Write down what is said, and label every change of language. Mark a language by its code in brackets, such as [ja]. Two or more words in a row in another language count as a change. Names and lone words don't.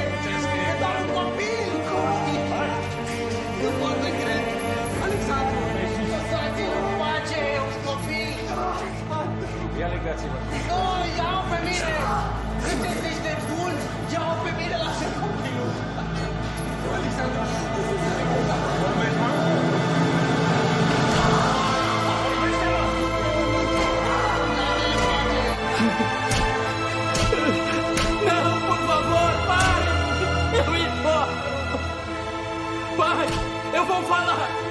[ro] E doar un copil! Nu pot să cred! Alexandru! Lăsați-l în pace! E un copil! Ia legați-vă! Nu, ia-o pe mine! Gândește-ți de bun! Ia-o pe mine, lasă copilul! Alexandru! [pt] Não, por favor, pare! Eu imploro! Pai, eu vou falar!